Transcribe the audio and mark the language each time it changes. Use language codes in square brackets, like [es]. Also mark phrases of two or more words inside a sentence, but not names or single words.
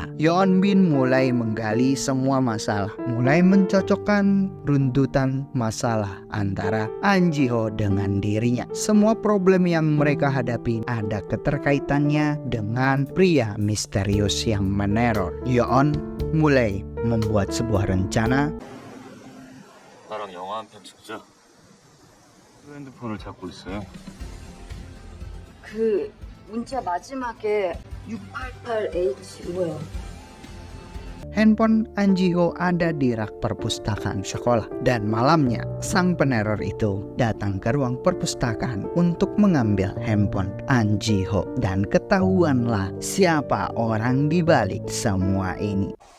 [id] Yeonbin mulai menggali semua masalah, mulai mencocokkan runtutan masalah antara An Ji-ho dengan dirinya. Semua problem yang mereka hadapi ada keterkaitannya dengan pria misterius yang meneror. Yeon mulai membuat sebuah rencana. [ko] 나랑 영화 한 편 찍자. 핸드폰을 찾고 있어요. 그 문자 마지막에 688H 뭐예요? [id] Handphone An Ji-ho ada di rak perpustakaan sekolah, dan malamnya sang peneror itu datang ke ruang perpustakaan untuk mengambil handphone An Ji-ho, dan ketahuanlah siapa orang di balik semua ini.